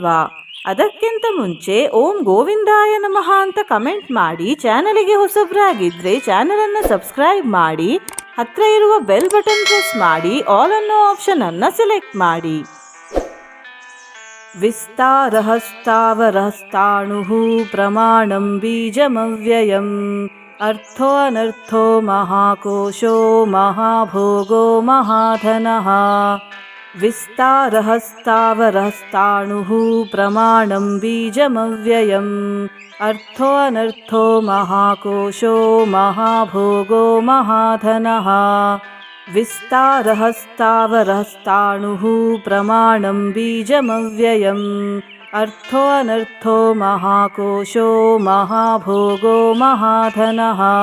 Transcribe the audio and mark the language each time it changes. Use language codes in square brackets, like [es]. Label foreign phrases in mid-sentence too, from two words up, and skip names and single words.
[kn] ಅದಕ್ಕಿಂತ ಮುಂಚೆ [sa] ಓಂ ಗೋವಿಂದಾಯ ನಮಃ [kn] ಅಂತ ಕಮೆಂಟ್ ಮಾಡಿ. ಚಾನಲಿಗೆ ಹೊಸಬ್ರಾಗಿದ್ರೆ ಚಾನಲನ್ನು ಸಬ್ಸ್ಕ್ರೈಬ್ ಮಾಡಿ. ಹತ್ರ ಇರುವ [en] bell button press [kn] ಮಾಡಿ. ಆಲ್ ಅನ್ನೋ ಆಪ್ಷನ್ ಅನ್ನು ಸೆಲೆಕ್ಟ್ ಮಾಡಿ. [sa] ವಿಸ್ತಾರಹಸ್ತಾವರಹಸ್ತಾಣು ಪ್ರಮಾಣಂ ಬೀಜಮವ್ಯಯಂ अर्थो अनर्थो महाकोशो महाभोगो महाधनः विस्तारः स्थावरस्ताणुः प्रमाणं बीजमव्ययम् अर्थो अनर्थो महाकोशो महाभोगो महाधनः विस्तारः स्थावरस्ताणुः प्रमाणं बीजमव्ययम् अर्थो अनर्थो महाकोशो महाभोगो महाधनः